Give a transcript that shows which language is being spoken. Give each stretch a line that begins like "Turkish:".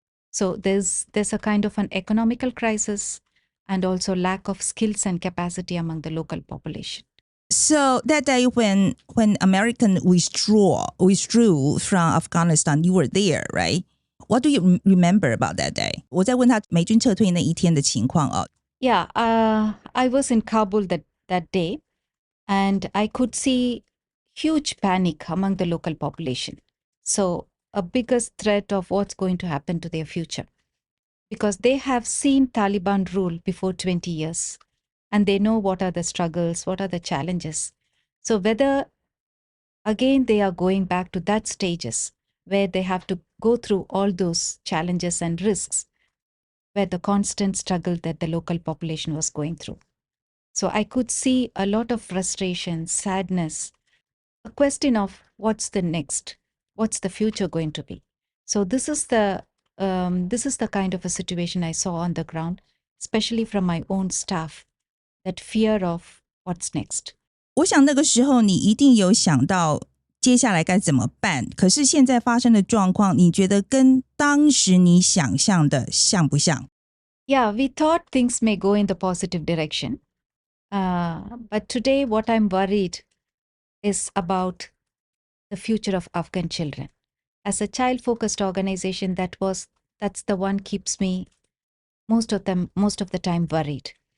English: So there's a kind of an economical crisis and also lack of skills and capacity among the local population. So that day when American withdrew from Afghanistan, you were there, right? What do you remember about that day?
Chinese: 我在问他美军撤退那一天的情况
English: Yeah, I was in Kabul that day, and I could see huge panic among the local population. So a biggest threat of what's going to happen to their future, because they have seen Taliban rule before 20 years. And they know what are the struggles, what are the challenges. So whether, again, they are going back to that stages where they have to go through all those challenges and risks, where the constant struggle that the local population was going through. So I could see a lot of frustration, sadness, a question of what's the next, what's the future going to be. So this is the kind of a situation I saw on the ground, especially from my own staff. That fear of what's next.
Chinese: 我想那个时候你一定有想到接下来该怎么办，可是现在发生的状况你觉得跟当时你想象的像不像？
English: Yeah, we thought things may go in the positive direction. But today what I'm worried is about the future of Afghan children. As a child-focused organization, that's the one keeps me most of the time worried.